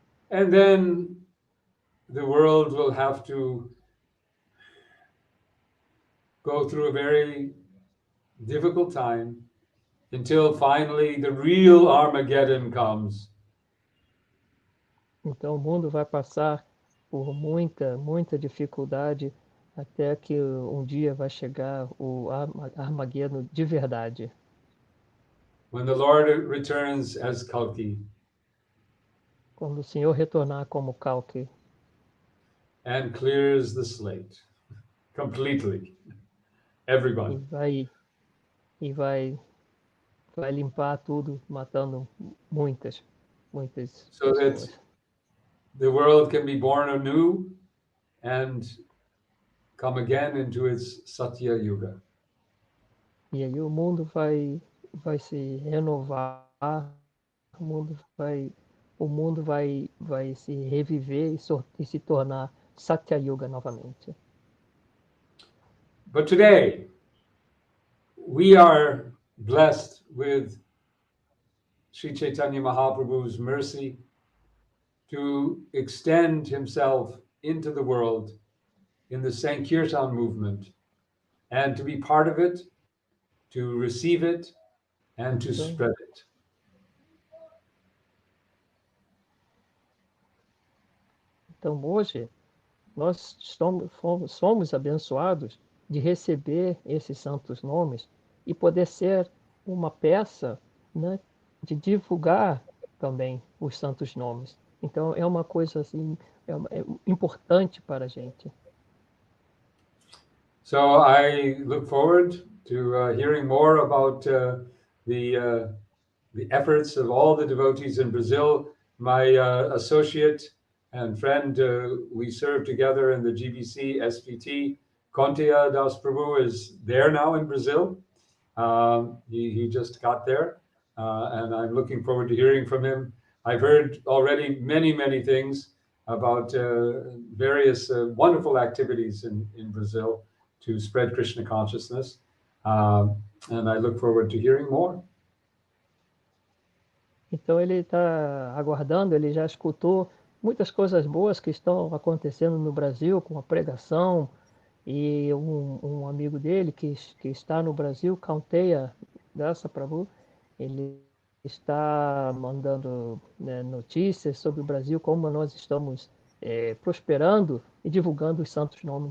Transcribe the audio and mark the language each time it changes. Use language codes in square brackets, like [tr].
[en] And then the world will have to go through a very difficult time until finally the real Armageddon comes. [pt] Então o mundo vai passar por muita dificuldade até que um dia vai chegar o Armageddon de verdade. [en] When the Lord returns as Kalki. [pt] Quando o Senhor retornar como Kalki. [en] And clears the slate completely. Everybody. [pt] E vai limpar tudo, matando muitas [en] so [pt] pessoas. [en] That the world can be born anew and come again into its Satya Yuga. [pt] E aí o mundo vai se renovar, o mundo vai se reviver e se tornar Satya Yuga novamente. [en] But today, we are blessed with Sri Chaitanya Mahaprabhu's mercy to extend himself into the world in the Sankirtan movement and to be part of it, to receive it, and to spread it. [pt] Então hoje nós somos abençoados de receber esses santos nomes e poder ser uma peça, né, de divulgar também os santos nomes. Então, é uma coisa assim, é importante para a gente. [en] So I look forward to hearing more about the efforts of all the devotees in Brazil. My associate and friend, we serve together in the GBC SVT. Contia Das Prabhu is there now in Brazil. He just got there, and I'm looking forward to hearing from him. I've heard already many things about various wonderful activities in Brazil to spread Krishna consciousness, and I look forward to hearing more. [pt] Então ele está aguardando, ele já escutou muitas coisas boas que estão acontecendo no Brasil, com a pregação, e um amigo dele que está no Brasil, Kaunteya Dasa Prabhu, ele está mandando, né, notícias sobre o Brasil, como nós estamos prosperando e divulgando os santos nomes.